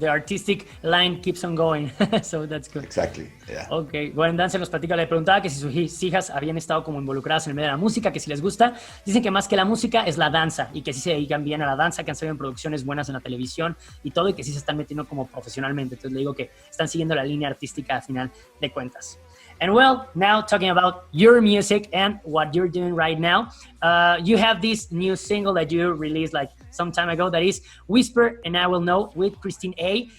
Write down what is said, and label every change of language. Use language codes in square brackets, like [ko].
[en] The artistic line keeps on going. So that's good. Exactly, yeah. [es] Okay, bueno, Danzel nos platica, le preguntaba que si sus hijas habían estado como involucradas en el medio de la música, que si les gusta. Dicen que más que la música es la danza y que sí se dedican bien a la danza, que han salido en producciones buenas en la televisión y todo, y que sí se están metiendo como profesionalmente. Entonces le digo que están siguiendo la línea artística al final de cuentas. [en] And well, now talking about your music and what you're doing right now, you have this new single that you released like some time ago that is Whisper and I Will Know with Christine A.